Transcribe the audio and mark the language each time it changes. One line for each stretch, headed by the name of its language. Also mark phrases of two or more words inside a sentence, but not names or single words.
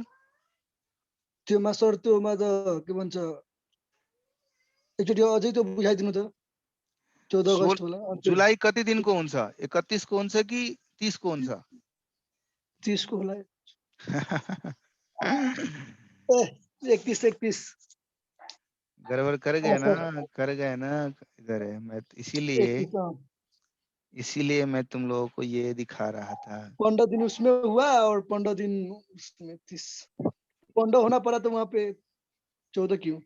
Nepali: त्योमा सर त्योमा त के भन्छ एकचोटि अझै त्यो बुझाइदिनु त। 14 अगस्त होला। जुलाई कति दिनको हुन्छ? 31 को हुन्छ कि 30 को हुन्छ? 30 को होला। 31
Hindi: गड़बड़ कर गया ना, इधर है। मैं इसीलिए मैं तुम लोगों को ये दिखा रहा था। 15 दिन उसमें हुआ और 15 दिन उसमें 30 15 होना पड़ा तो वहां पे 14 क्यों?